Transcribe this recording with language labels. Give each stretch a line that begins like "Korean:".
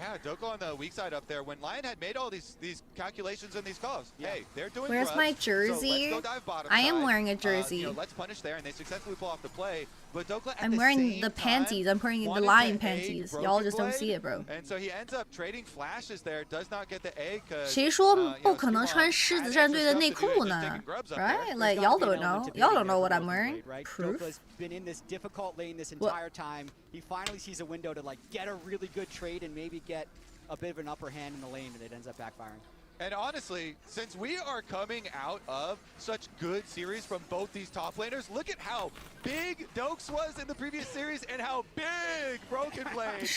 English: Yeah, Doko on the weak side up there. When LYON had made all these calculations and these calls, hey, they're doing. Where's my jersey? So I am wearing a jersey. Let's punish there, and they successfully pull off the play. But Doko I'm wearing the panties. I'm wearing the LYON panties. Y'all just don't see it, bro. And so he ends up trading flashes there. Does not get the egg.
Chinese: 谁说不可能穿狮子战队的内裤呢 ？
English: Right? Like y'all don't know. Y'all don't know what I'm wearing. Proof. Been in this difficult lane this entire time. He finally sees a window to like get a really good trade and maybe get a bit of an upper hand in the lane, and it ends up backfiring. And honestly, since we are coming out of such good series from both these top laners, look at how big Dokes was in the previous series and how big Broken Blade.